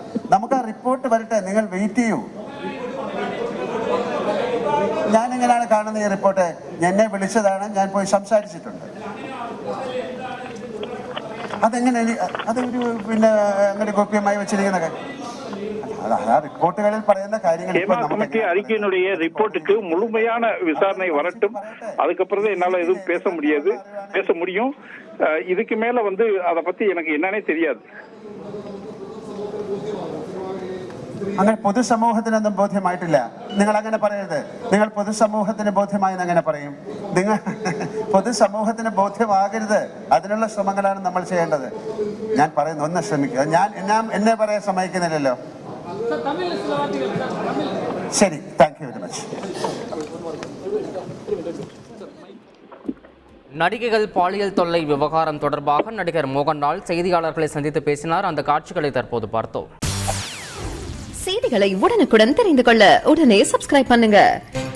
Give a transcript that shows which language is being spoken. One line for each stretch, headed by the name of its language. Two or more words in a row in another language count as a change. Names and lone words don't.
Malayalam: നമുക്ക് ആ റിപ്പോർട്ട് വരട്ടെ, നിങ്ങൾ വെയിറ്റ് ചെയ്യൂ. ഞാൻ എങ്ങനെയാണ് കാണുന്നത് ഈ റിപ്പോർട്ട്? എന്നെ വിളിച്ചതാണ്, ഞാൻ പോയി സംസാരിച്ചിട്ടുണ്ട്. അതെങ്ങനെ അതൊരു പിന്നെ അങ്ങനെ ഗോപ്യമായി വെച്ചിരിക്കുന്ന റിപ്പോർട്ടുകളിൽ പറയുന്ന കാര്യങ്ങൾ
Tamil: அறிக்கையினுடைய ரிப்போர்ட்டுக்கு முழுமையான விசாரணை வரட்டும். அதுக்கப்புறம் என்னால எதுவும் பேச முடியும். இதுக்கு மேல அத பத்தி எனக்கு என்னன்னே தெரியாது.
Malayalam: അങ്ങനെ പൊതുസമൂഹത്തിനൊന്നും ബോധ്യമായിട്ടില്ല. നിങ്ങൾ അങ്ങനെ പറയരുത്. നിങ്ങൾ പൊതുസമൂഹത്തിന് ബോധ്യമായെന്ന് അങ്ങനെ പറയും. നിങ്ങൾ പൊതുസമൂഹത്തിന് ബോധ്യമാകരുത്. അതിനുള്ള ശ്രമങ്ങളാണ് നമ്മൾ ചെയ്യേണ്ടത്. ഞാൻ പറയുന്നു, ഒന്ന് ശ്രമിക്കുക. എന്നെ പറയാൻ സമ്മതിക്കുന്നില്ലല്ലോ. ശരി,
English: Thank you very much.
Tamil: நடிகைகள் பாலியல் தொல்லை விவகாரம் தொடர்பாக நடிகர் மோகன்லால் செய்தியாளர்களை சந்தித்து பேசினார். அந்த காட்சிகளை தற்போது பார்த்தோம். செய்திகளை உடனுக்குடன் தெரிந்து கொள்ள உடனே சப்ஸ்கிரைப் பண்ணுங்க.